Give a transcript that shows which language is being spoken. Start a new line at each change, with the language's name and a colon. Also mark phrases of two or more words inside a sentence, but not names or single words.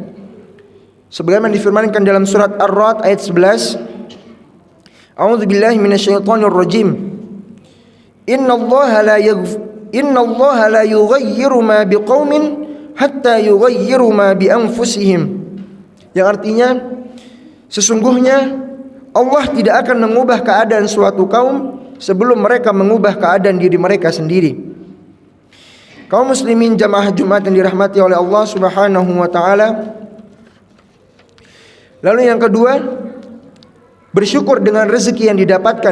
Indonesian: Sebagaimana difirmankan dalam surat Ar-Ra'd ayat 11,
Arabic: أعوذ بالله من الشيطان الرجيم. إن الله لا يغير ما بقوم حتى يغيروا ما بأنفسهم.
Indonesian: Yang artinya, sesungguhnya Allah tidak akan mengubah keadaan suatu kaum sebelum mereka mengubah keadaan diri mereka sendiri. Kaum muslimin jamaah Jumat yang dirahmati oleh Allah
Arabic: سبحانه وتعالى,
Indonesian: lalu yang kedua, bersyukur dengan rezeki yang didapatkan.